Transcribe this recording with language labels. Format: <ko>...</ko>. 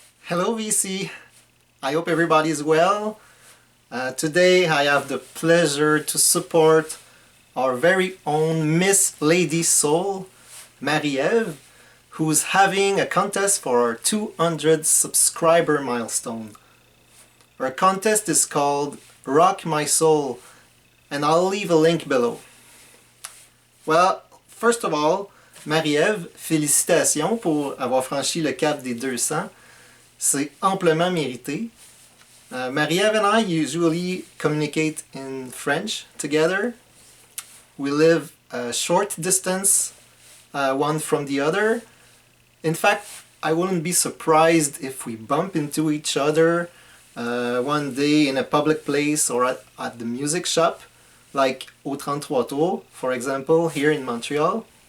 <en>Hello VC, I hope everybody is well. Today I have the pleasure to support our very own Miss LadySoul, Marie-Ève, who's having a contest for our 200 subscriber milestone. Our contest is called Rock My Soul, and I'll leave a link below. Well, first of all,</en> <fr>Marie-Ève, félicitations pour avoir franchi le cap des 200. C'est amplement mérité.</fr> <en>Marie-Ève and I usually communicate in French together. We live a short distance, one from the other. In fact, I wouldn't be surprised if we bump into each other one day in a public place or at the music shop, like au 33 Tours, for example, here in Montreal.</en>